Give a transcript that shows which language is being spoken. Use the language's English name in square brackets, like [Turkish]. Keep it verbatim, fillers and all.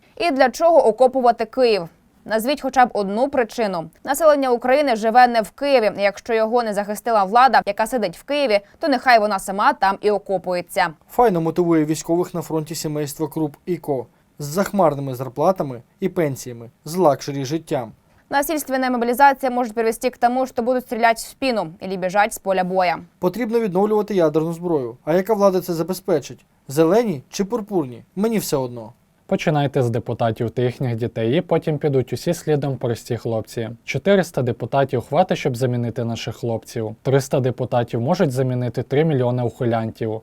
[Ukrainian] І для чого окопувати Київ? Назвіть хоча б одну причину. Населення України живе не в Києві. Якщо його не захистила влада, яка сидить в Києві, то нехай вона сама там і окопується. Файно мотивує військових на фронті сімейство Круп і Ко. З захмарними зарплатами і пенсіями, з лакшері життям. [Russian] Насильственная мобилизация может привести к тому, что будут стрелять в спину или бежать с поля боя. [Ukrainian] Потрібно відновлювати ядерну зброю. А яка влада це забезпечить? Зелені чи пурпурні? Мені все одно. Починайте з депутатів та їхніх дітей, і потім підуть усі слідом прості хлопці. чотириста депутатів хватить, щоб замінити наших хлопців. триста депутатів можуть замінити три мільйони ухилянтів.